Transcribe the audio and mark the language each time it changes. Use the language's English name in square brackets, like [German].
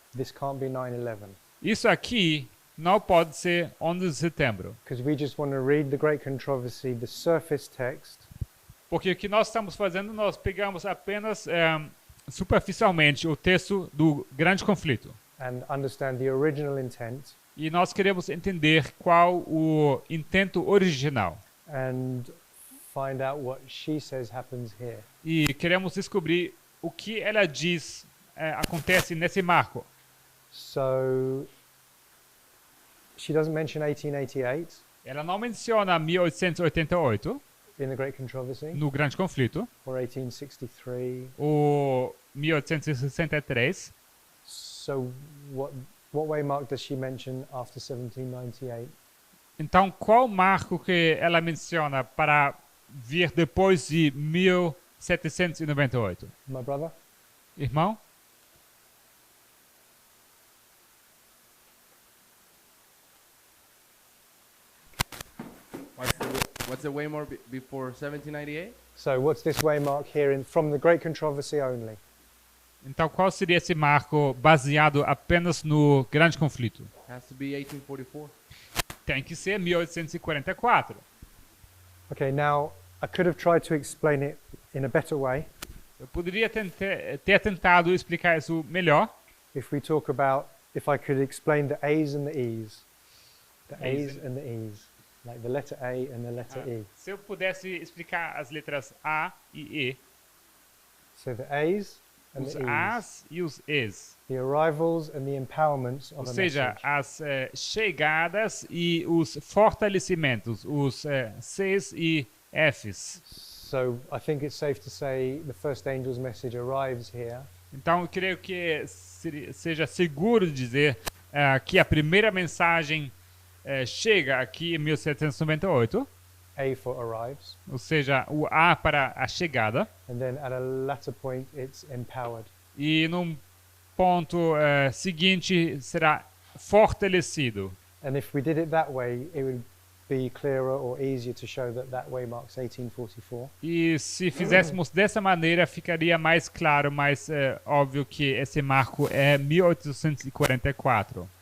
[English] this can't be 9/11. [Portuguese] isso aqui não pode ser 11 de setembro. [English] Because we just want to read the Great Controversy, the surface text, [Portuguese] Porque o que nós estamos fazendo, nós pegamos apenas superficialmente o texto do Grande Conflito. [English] and understand the original intent, [Portuguese] E nós queremos entender qual o intento original. [English] and find out what she says happens here. [Portuguese] E queremos descobrir o que ela diz acontece nesse marco. [English] So she doesn't mention 1888 [Portuguese] Ela não menciona 1888, [English] in the Great Controversy, [Portuguese] no Grande Conflito, [English] or 1863. [Portuguese] ou 1863. [English] So what waymark does she mention after 1798? [Portuguese] Então, qual marco que ela menciona para vir depois de 1798? [English] My brother? [Portuguese] Irmão? [English] What's the way more before 1798? So what's this waymark here from the Great Controversy only? [Portuguese] Então, qual seria esse marco baseado apenas no Grande Conflito? [English] Has to be 1844. [Portuguese] Tem que ser 1844. [English] Okay, now I could have tried to explain it in a better way [Portuguese] Eu poderia ter tentado explicar isso melhor [English] if I could explain the A's and the E's. The A's A's and the E's. Like the letter A and the letter E. [Portuguese] se eu pudesse explicar as letras A e E, [English] So the A's and [Portuguese] os [English] the E's. [Portuguese] As e os Es. [English] The arrivals and the empowerments [Portuguese] Ou [English] of a [Portuguese] seja, [English] message. [Portuguese] as chegadas e os fortalecimentos, os Cs e Fs. [English] So I think it's safe to say the first angel's message arrives here, [Portuguese] Então, eu creio que seja seguro dizer que a primeira mensagem chega aqui em 1798, [English] A for arrives, [Portuguese] ou seja, o A para a chegada, [English] and then at a latter point it's empowered. [Portuguese] e num ponto seguinte será fortalecido. [English] And if we did it that way, it would be clearer or easier to show that way marks 1844. [Portuguese] E se fizéssemos dessa maneira, ficaria mais claro, mais óbvio que esse marco é 1844.